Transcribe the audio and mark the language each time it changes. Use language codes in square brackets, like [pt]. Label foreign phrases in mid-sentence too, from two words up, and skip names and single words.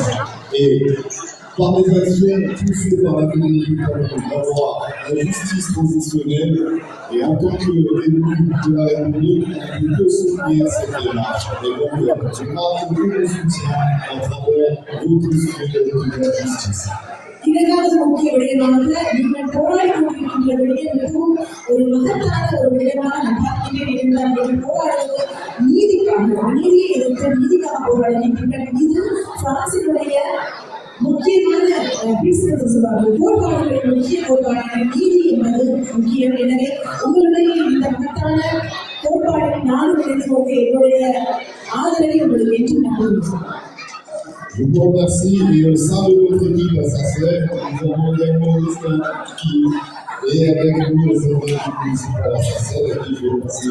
[fr] Et par les actions poussées par la communauté d'avoir la justice positionnelle, et en tant qu'ennemi de la République, on ne peut que soutenir cette démarche. Et donc, je marque tout le soutien à travers votre soutien de la justice. [ta] இரண்டாவது முக்கிய விடயமாக நீங்கள் போராடி கொண்டிருக்கின்ற விடயம் மிகவும் ஒரு மகத்தான ஒரு விடயமாக நான் பார்க்கிறேன். என்றால் நீங்கள் போராடுவது நீதிக்காக, நீதியை எதிர்த்து நீதிக்காக போராடுகின்றீர்கள். இது பிரான்சினுடைய முக்கியமான கோட்பாடுகளின் முக்கிய கோட்பாடான நீதி என்பது முக்கியம். எனவே உங்களுடைய இந்த மகத்தான கோட்பாட்டை நானும் நினைத்து கொண்டு என்னுடைய ஆதரவை உங்களுக்கு என்று நம்புகிறேன். [fr] Je vous remercie et au sein de votre équipe à Sarcelles, nous avons également une équipe qui est avec nous aux équipes municipales à Sarcelles et qui fait passer